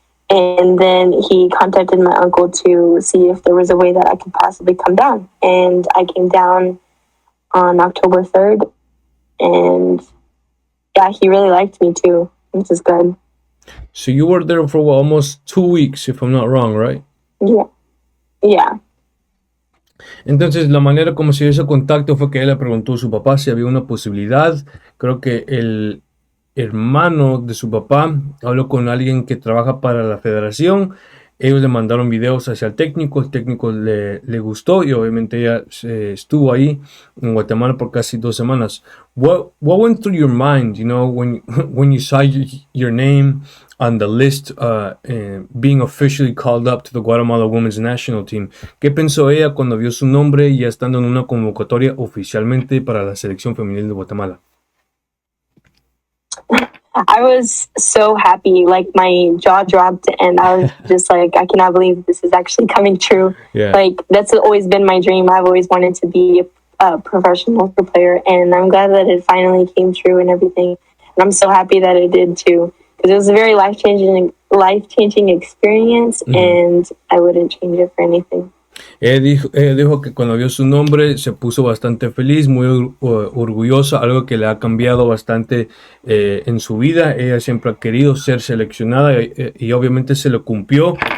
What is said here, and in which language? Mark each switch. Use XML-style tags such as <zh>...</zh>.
<en>And then he contacted my uncle to see if there was a way that I could possibly come down. And I came down on October 3rd. And yeah, he really liked me too, which is good. So you were there for almost 2 weeks, if I'm not wrong, right? Yeah.</en> <es>Entonces, la manera como se dio ese contacto fue que él le preguntó a su papá si había una posibilidad. Creo que el hermano de su papá habló con alguien que trabaja para la federación. Ellos le mandaron videos hacia el técnico le gustó, y obviamente ella estuvo ahí en Guatemala por casi 2 semanas.</es> <en>What went through your mind, you know, when you saw your name on the list, being officially called up to the Guatemala Women's National Team?</en> <es>¿Qué pensó ella cuando vio su nombre ya estando en una convocatoria oficialmente para la selección femenil de Guatemala?</es> <en>I was so happy, like my jaw dropped, and I was just like, I cannot believe this is actually coming true. Yeah. Like that's always been my dream. I've always wanted to be a professional player, and I'm glad that it finally came true and everything. And I'm so happy that it did too, because it was a very life-changing experience, and I wouldn't change it for anything.</en> <es>Dijo que cuando vio su nombre se puso bastante feliz, muy orgullosa, algo que le ha cambiado bastante en su vida. Ella siempre ha querido ser seleccionada y obviamente se le cumplió.</es>